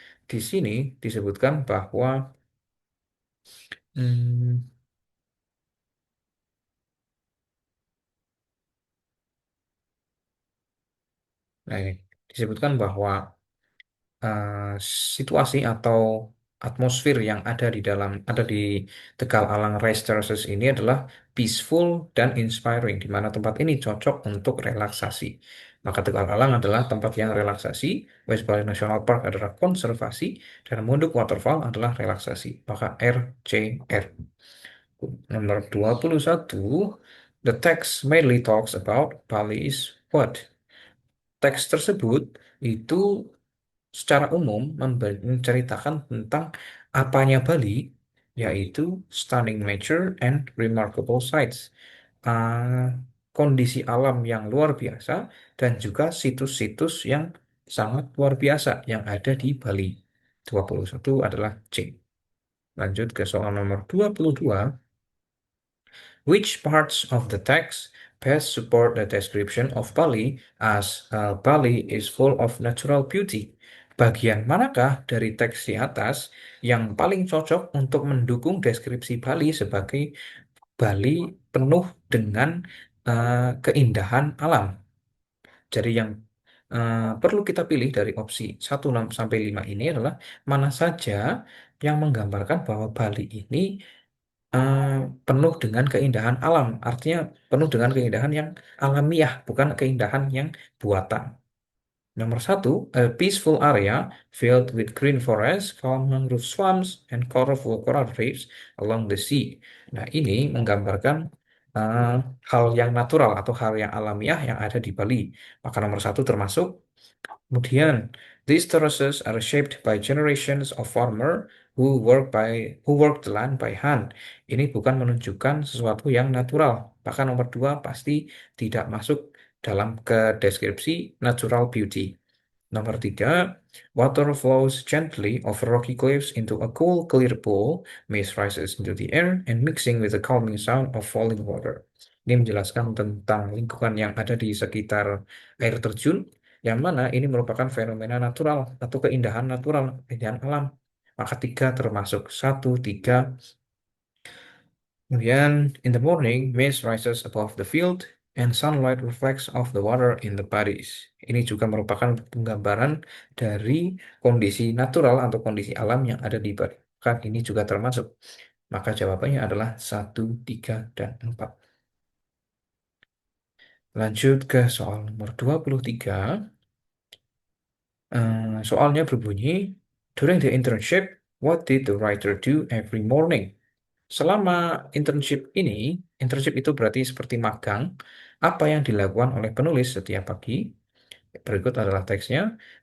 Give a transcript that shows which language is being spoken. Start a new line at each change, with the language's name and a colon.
Indonesian: Di sini disebutkan bahwa hmm, nah ini disebutkan bahwa eh, situasi atau atmosfer yang ada di Tegal Alang Rice Terraces ini adalah peaceful dan inspiring, di mana tempat ini cocok untuk relaksasi. Maka Tegal Alang adalah tempat yang relaksasi, West Bali National Park adalah konservasi, dan Munduk Waterfall adalah relaksasi. Maka R, C, R. Nomor 21,
English: the text mainly talks about Bali's what?
Indonesian: Teks tersebut itu secara umum menceritakan tentang apanya Bali, yaitu
English: stunning nature and remarkable sights,
Indonesian: Ah, kondisi alam yang luar biasa dan juga situs-situs yang sangat luar biasa yang ada di Bali. 21 adalah C. Lanjut ke soal nomor 22.
English: Which parts of the text best support the description of Bali as Bali is full of natural beauty?
Indonesian: Bagian manakah dari teks di atas yang paling cocok untuk mendukung deskripsi Bali sebagai Bali penuh dengan keindahan alam? Jadi yang perlu kita pilih dari opsi 1 sampai 5 ini adalah mana saja yang menggambarkan bahwa Bali ini eh, penuh dengan keindahan alam. Artinya penuh dengan keindahan yang alamiah, bukan keindahan yang buatan. Nomor 1,
English: a peaceful area filled with green forest, calm mangrove swamps, and colorful coral reefs along the sea.
Indonesian: Nah, ini menggambarkan eh, hal yang natural atau hal yang alamiah yang ada di Bali. Maka nomor 1 termasuk. Kemudian,
English: these terraces are shaped by generations of farmer who work the land by hand.
Indonesian: Ini bukan menunjukkan sesuatu yang natural. Bahkan nomor 2 pasti tidak masuk dalam ke deskripsi natural beauty. Nomor 3,
English: water flows gently over rocky cliffs into a cool, clear pool, mist rises into the air, and mixing with the calming sound of falling water.
Indonesian: Ini menjelaskan tentang lingkungan yang ada di sekitar air terjun, yang mana ini merupakan fenomena natural atau keindahan natural, keindahan alam. Maka tiga termasuk satu, tiga. Kemudian,
English: in the morning, mist rises above the field and sunlight reflects off the water in the paddies.
Indonesian: Ini juga merupakan penggambaran dari kondisi natural atau kondisi alam yang ada di bawah. Kan ini juga termasuk. Maka jawabannya adalah satu, 3, dan 4. Lanjut ke soal nomor 23. Soalnya berbunyi,
English: during the internship, what did the writer do every morning?
Indonesian: Selama internship itu berarti seperti magang, apa yang dilakukan oleh penulis setiap pagi? Berikut adalah teksnya.